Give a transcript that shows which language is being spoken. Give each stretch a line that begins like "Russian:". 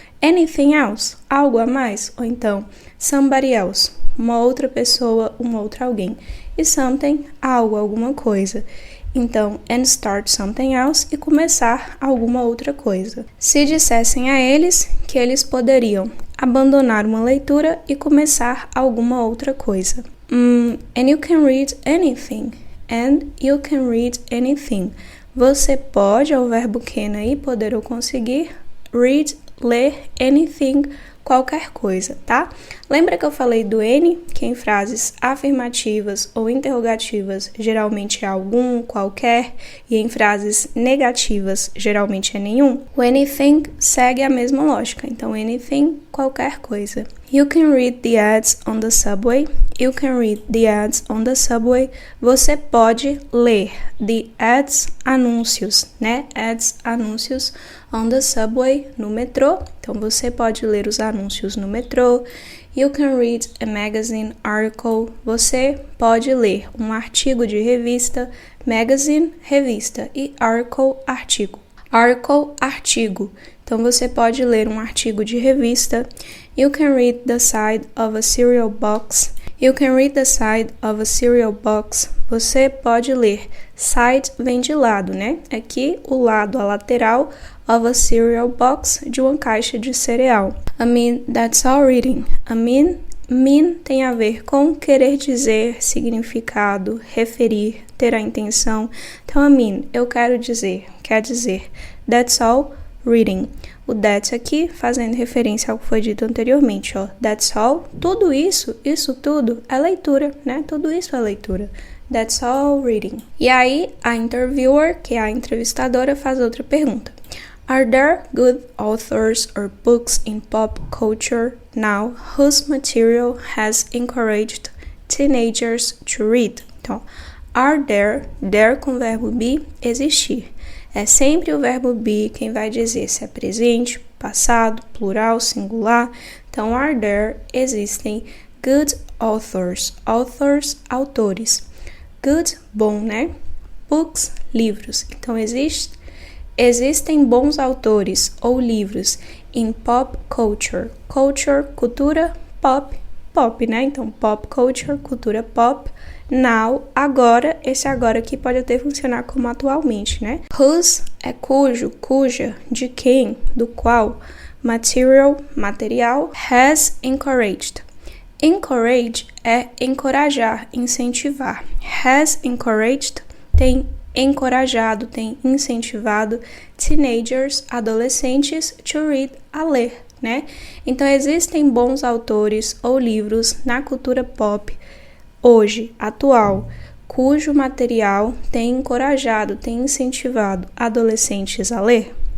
English: Anything else,
Portuguese: algo a mais. Ou então,
English: somebody else,
Portuguese: uma outra pessoa, um outro alguém. E something, algo, alguma coisa. Então,
English: and start something else
Portuguese: e começar alguma outra coisa. Se dissessem a eles que eles poderiam abandonar uma leitura e começar alguma outra coisa.
English: And you can read anything. And you can read anything.
Portuguese: Você pode, é o verbo can aí, poder ou conseguir, read, ler, anything, qualquer coisa, tá? Lembra que eu falei do any, que em frases afirmativas ou interrogativas geralmente é algum, qualquer, e em frases negativas geralmente é nenhum? O anything segue a mesma lógica, então anything, qualquer coisa.
English: You can read the ads on the subway. You can read the ads on the subway.
Portuguese: Você pode ler
English: the ads,
Portuguese: anúncios, né? Ads, anúncios
English: On the subway,
Portuguese: no metrô. Então, você pode ler os anúncios no metrô.
English: You can read a magazine article.
Portuguese: Você pode ler um artigo de revista. Magazine, revista. E article, artigo. Article, artigo. Então, você pode ler um artigo de revista.
English: You can read the side of a cereal box. You can read the side of a cereal box.
Portuguese: Você pode ler. Side vem de lado, né? Aqui, o lado, a lateral
English: of a cereal box,
Portuguese: de uma caixa de cereal.
English: I mean, that's all reading. I mean
Portuguese: tem a ver com querer dizer, significado, referir, ter a intenção. Então,
English: I mean,
Portuguese: eu quero dizer, quer dizer.
English: That's all reading.
Portuguese: O that's aqui fazendo referência ao que foi dito anteriormente, ó.
English: That's all,
Portuguese: tudo isso tudo é leitura, né? Tudo isso é leitura.
English: That's all reading.
Portuguese: E aí, a interviewer, que é a entrevistadora, faz outra pergunta.
English: Are there good authors or books in pop culture now whose material has encouraged teenagers to read?
Portuguese: Então,
English: are there
Portuguese: com o verbo be, existir. É sempre o verbo be quem vai dizer se é presente, passado, plural, singular. Então,
English: are there,
Portuguese: existem
English: good authors,
Portuguese: autores. Good, bom, né? Books, livros. Então, existem bons autores ou livros
English: in pop culture.
Portuguese: Culture, cultura, pop, né? Então, pop culture, cultura pop. Now, agora, esse agora aqui pode até funcionar como atualmente, né? Whose é cujo, cuja, de quem, do qual. Material, has encouraged. Encourage é encorajar, incentivar.
English: Has encouraged
Portuguese: tem encorajado, tem incentivado teenagers, adolescentes,
English: to read,
Portuguese: a ler, né? Então, existem bons autores ou livros na cultura pop hoje, atual, cujo material tem encorajado, tem incentivado adolescentes a ler?